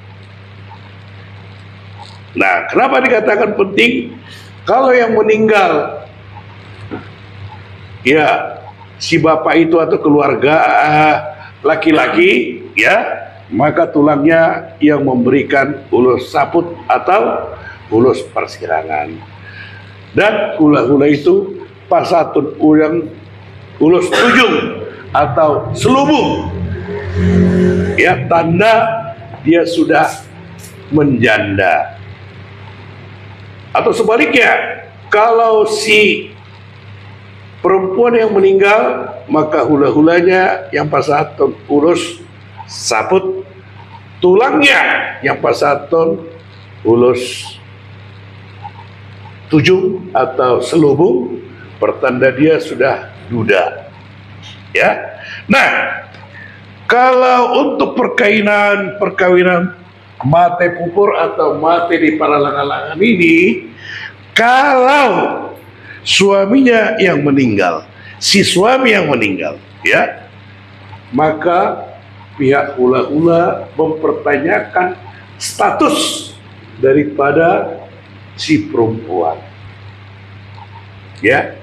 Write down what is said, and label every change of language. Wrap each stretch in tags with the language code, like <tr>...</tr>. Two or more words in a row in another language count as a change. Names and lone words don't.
<id>Nah, kenapa dikatakan penting? Kalau yang meninggal, ya si bapak itu atau keluarga laki-laki, ya, maka tulangnya yang memberikan</id> <bbc>ulus saput</bbc> <id>atau</id> <bbc>ulus persirangan.</bbc> <id>Dan hula-hula itu</id> <bbc>pasatun ulang ulus tujung</bbc> <id>atau selubung, ya, tanda dia sudah menjanda. Atau sebaliknya, kalau si perempuan yang meninggal, maka hula-hulanya yang</id> <bbc>pasatun ulus saput,</bbc> <id>tulangnya yang</id> <bbc>pasatun ulus tujung</bbc> <id>atau selubung, pertanda dia sudah duda, ya. Nah, kalau untuk perkawinan</id> <bbc>mate pupur</bbc> <id>atau</id> <bbc>mate di paralangan-langan</bbc> <id>ini, kalau suaminya yang meninggal, si suami yang meninggal, ya, maka pihak hula-hula mempertanyakan status daripada si perempuan, ya.</id>